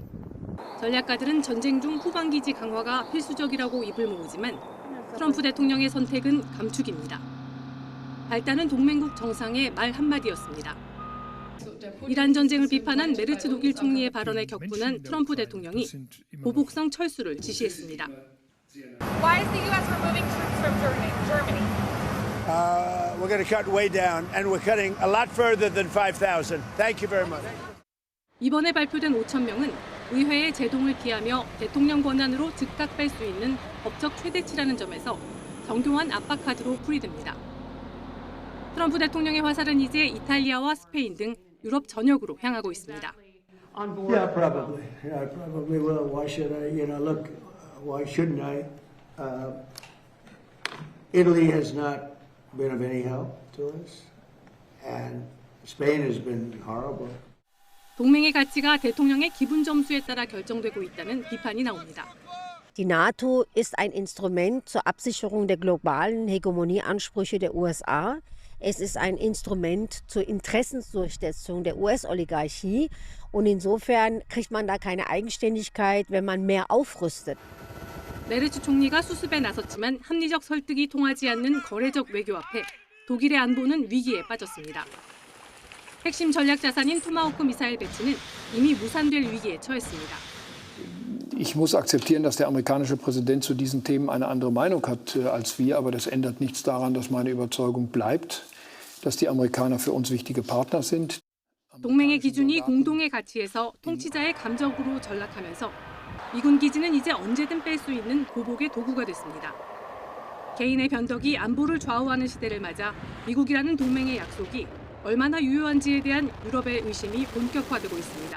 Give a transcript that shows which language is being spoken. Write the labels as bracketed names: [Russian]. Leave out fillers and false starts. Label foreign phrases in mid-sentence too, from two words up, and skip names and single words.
[Korean] 전략가들은 전쟁 중 후방 기지 강화가 필수적이라고 입을 모으지만 트럼프 대통령의 선택은 감축입니다. 발단은 동맹국 정상의 말 한마디였습니다. 이란 전쟁을 비판한 메르츠 독일 총리의 발언에 격분한 트럼프 대통령이 보복성 철수를 지시했습니다. [English] Why is the U.S. removing troops from Germany? We're going to cut way down, and we're cutting a lot further than 5,000. Thank you very much. [Korean] 이번에 발표된 5,000명은 의회의 제동을 피하며 대통령 권한으로 즉각 뺄 수 있는 법적 최대치라는 점에서 정교한 압박 카드로 풀이됩니다. 트럼프 대통령의 화살은 이제 이탈리아와 스페인 등 유럽 전역으로 향하고 있습니다. [English] Yeah, probably. Yeah, I probably will. Why should I? Look, why shouldn't I? Italy has not been of any help to us, and Spain has been horrible. [Korean] 동맹의 가치가 대통령의 기분 점수에 따라 결정되고 있다는 비판이 나옵니다. [German] Die NATO ist ein Instrument zur Absicherung der globalen Hegemonieansprüche der USA. Es ist ein Instrument zur Interessensdurchsetzung der US-Oligarchie. Und insofern kriegt man da keine Eigenständigkeit, wenn man mehr aufrüstet. [Korean] 메르츠 총리가 수습에 나섰지만 합리적 설득이 통하지 않는 거래적 외교 앞에 독일의 안보는 위기에 빠졌습니다. 핵심 전략 자산인 토마호크 미사일 배치는 이미 무산될 위기에 처했습니다. [German] Ich muss akzeptieren, dass der amerikanische Präsident zu diesen Themen eine andere Meinung hat als wir, aber das ändert nichts daran, dass meine Überzeugung bleibt, dass die Amerikaner für uns wichtige Partner sind. [Korean] 동맹의 기준이 공동의 가치에서 통치자의 감정으로 전락하면서 미군 기지는 이제 언제든 뺄 수 있는 보복의 도구가 됐습니다. 개인의 변덕이 안보를 좌우하는 시대를 맞아 미국이라는 동맹의 약속이 얼마나 유효한지에 대한 유럽의 의심이 본격화되고 있습니다.